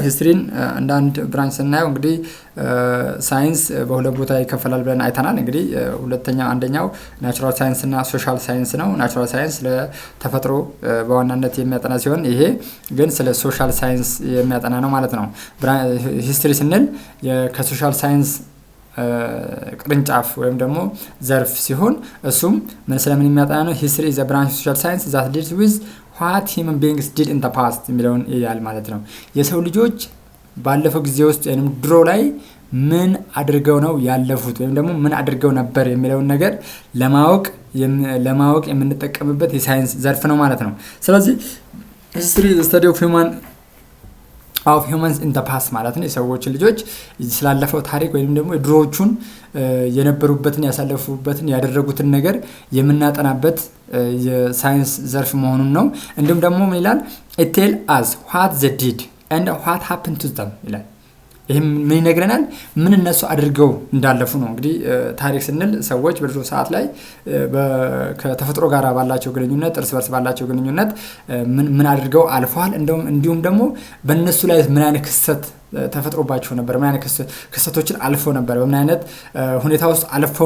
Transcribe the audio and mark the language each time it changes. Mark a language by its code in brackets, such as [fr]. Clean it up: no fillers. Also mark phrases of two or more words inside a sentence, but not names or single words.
[am] ሂስትሪን እንደ አንድ ብራንች ስናየው እንግዲህ ሳይንስ በሁለት ቦታ ይከፈላል ብለን አይተናል። እንግዲህ አንደኛው [en] natural science [am] እና [en] social science [am] ነው። [en] natural science [am] ለተፈጥሮ በዋናነት የሚያጠና ሲሆን ይሄ ግን ስለ [en] social science [am] የሚያጠና ነው ማለት ነው። ሂስትሪ ስንል ከሶሻል ሳይንስ ቅርንጫፍ ወይም ደግሞ ዘርፍ ሲሆን እሱም ምን ስለምን የሚያጠና ነው? [en] history is a branch of social science that deals with what human beings did in the past [am] የሚለውን ይላል ማለት ነው። የሰው ልጆች ባለፈው ጊዜ ውስጥ ወይም ድሮ ላይ ምን አድርገው ነው ያለፉት ወይም ደግሞ ምን አድርገው ነበር የሚለውን ነገር ለማወቅ የምንጠቀምበት የሳይንስ ዘርፍ ነው ማለት ነው። ስለዚህ [en] history is the study of humans in the past [am] ማለት ነው። የሰዎች ልጆች ስላለፈው ታሪክ ወይም ደግሞ ድሮዎቹን የነበሩበትን ያሳለፉበትን ያደረጉትን ነገር የምናጠናበት የሳይንስ ዘርፍ መሆኑን ነው። እንዲሁም ደግሞ ምን ይላል? [en] it tell us what they did and what happened to them [am] ይላል። ይሄም ምን ይነግረናል? ምን እነሱ አድርገው እንዳለፉ ነው። እንግዲህ ታሪክ ስንል ሰዎች በድሮ ሰዓት ላይ ከተፈጥሮ ጋር ባላቸው ግንኙነት እርስ በርስ ባላቸው ግንኙነት ምን አድርገው አልፈዋል፣ እንዲሁም ደግሞ በእነሱ ላይ ምን አይነት ክስተት ተፈጥሮባቸው ነበር፣ ምን አይነት ክስተቶችን አልፈው ነበር፣ በምን አይነት ሁኔታ ውስጥ አልፈው